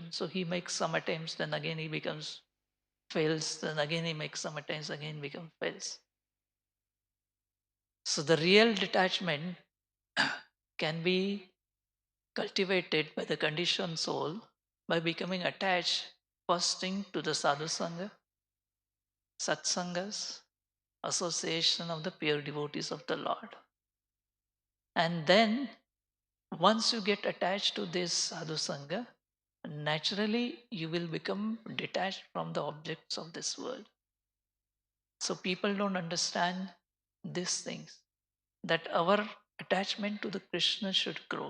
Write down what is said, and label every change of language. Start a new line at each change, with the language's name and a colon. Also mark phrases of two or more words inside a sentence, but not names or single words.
English: So he makes some attempts, then again he becomes fails, then again he makes some attempts, again becomes fails. So the real detachment can be cultivated by the conditioned soul by becoming attached first thing to the
Sanskrit: sadhu sangha,
English: satsangas, association of the pure devotees of the Lord. And then once you get attached to this
Sanskrit: sadhu sangha,
English: naturally you will become detached from the objects of this world. So people don't understand these things, that our attachment to the Krishna should grow.